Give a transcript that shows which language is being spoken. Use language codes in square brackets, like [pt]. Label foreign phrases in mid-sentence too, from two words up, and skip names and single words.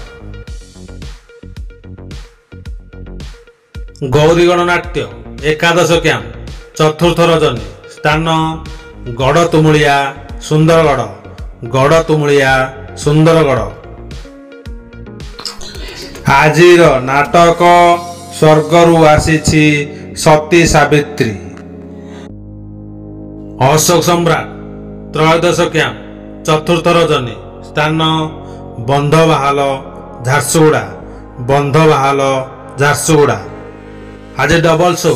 [or] ଗୌରୀଗଡ଼ ନାଟ୍ୟ ଏକାଦଶ କ୍ୟାମ୍ପ ଚତୁର୍ଥ ରଜନୀ ସ୍ଥାନ ଗଡ଼ତୁମୁଲିଆ ସୁନ୍ଦରଗଡ଼ ଗଡ଼ତୁମୁଲିଆ ସୁନ୍ଦରଗଡ଼। ଆଜିର ନାଟକ ସ୍ୱର୍ଗରୁ ଆସିଛି ସତୀ ସାବିତ୍ରୀ। ଅଶୋକ ସମ୍ରାଟ ତ୍ରୟୋଦଶ କ୍ୟାମ୍ପ ଚତୁର୍ଥ ରଜନୀ ସ୍ଥାନ ବନ୍ଧବାହାଲ ଝାରସୁଗୁଡ଼ା। ବନ୍ଧବାହାଲ ଝାରସୁଗୁଡ଼ା। ଆଜି [en] double show.